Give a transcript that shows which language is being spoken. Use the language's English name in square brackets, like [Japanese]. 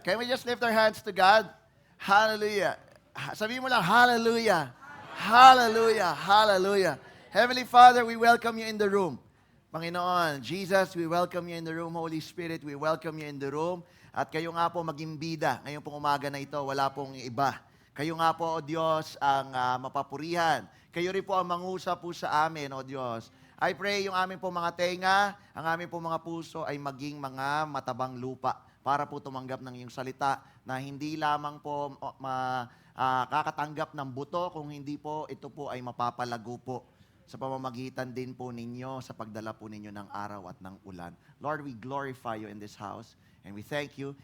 [English] Can we just lift our hands to God? [Filipino] Hallelujah. Sabi mo lang, hallelujah. Hallelujah. Hallelujah. [English] Heavenly Father, we welcome you in the room. Panginoon, Jesus, we welcome you in the room. Holy Spirit, we welcome you in the room. [Filipino] At kayo nga po maging bida. Ngayong pong umaga na ito, wala pong iba. Kayo nga po, O Diyos, ang mapapurihan. Kayo rin po ang mangusap po sa amin, O Diyos. [English] I pray [Filipino] yung aming po mga tenga, ang aming po mga puso ay maging mga matabang lupa para po tumanggap ng iyong salita na hindi lamang po kakatanggap ng buto, kung hindi po ito po ay mapapalago po sa pamamagitan din po ninyo sa pagdala po ninyo ng araw at ng ulan. [English] Lord, we glorify you in this house and we thank you.